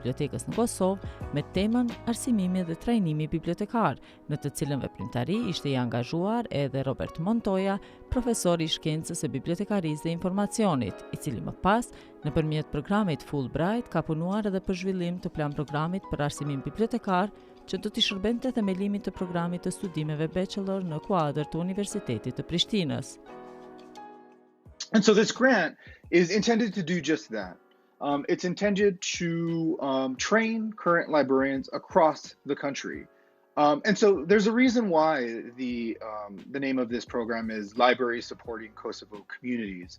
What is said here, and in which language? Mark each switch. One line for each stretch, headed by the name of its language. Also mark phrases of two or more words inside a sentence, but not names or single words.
Albanian: bibliotekës në Kosovë me temën Arsimimi dhe trajnimi bibliotekar, në të cilën veprimtari ishte i angazhuar edhe Robert Montoya, profesor i shkencës së bibliotekarisë dhe informacionit, i cili më pas, nëpërmjet programit Fulbright, ka punuar edhe për zhvillim të plan programit për arsimim bibliotekar, që do t'i shërbente themelimit të programit të studimeve bachelor në kuadër të Universitetit të Prishtinës.
English: And so this grant is intended to do just that. It's intended to train current librarians across the country. And so there's a reason why the name of this program is Library Supporting Kosovo Communities.